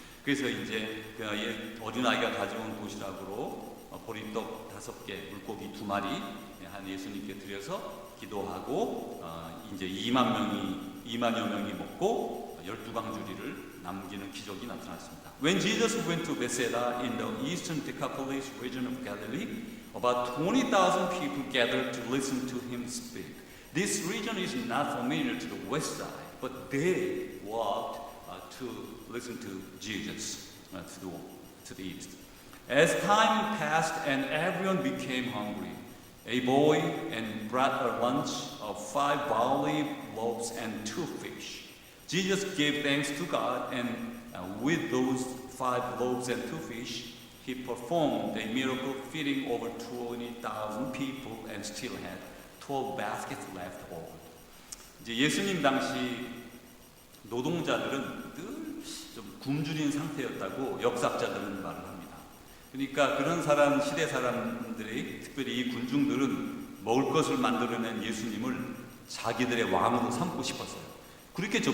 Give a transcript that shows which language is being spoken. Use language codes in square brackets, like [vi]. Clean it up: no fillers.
[ko] 그래서 이제 어린아이가 가져온 도시락으로 보리떡 5개, 물고기 2마리 한 예수님께 드려서 기도하고 이제 2만여 명이 먹고 12강주리를 남기는 기적이 나타났습니다. [en] When Jesus went to Bethsaida in the eastern Decapolis region of Galilee, about 20,000 people gathered to listen to him speak. This region is not familiar to the west side, but they walked to listen to Jesus to the east. As time passed and everyone became hungry, a boy and brought a lunch of 5 barley loaves and 2 fish. Jesus gave thanks to God, and with those 5 loaves and 2 fish, he performed a miracle, feeding over 20,000 people, and still had 12 baskets left over. [ko] 이제 예수님 당시 노동자들은 늘 좀 굶주린 상태였다고 역사학자들은 말을 합니다. 그러니까 그런 시대 사람들이, 특별히 이 군중들은 먹을 것을 만들어낸 예수님을 자기들의 왕으로 삼고 싶었어요. 그렇겠죠.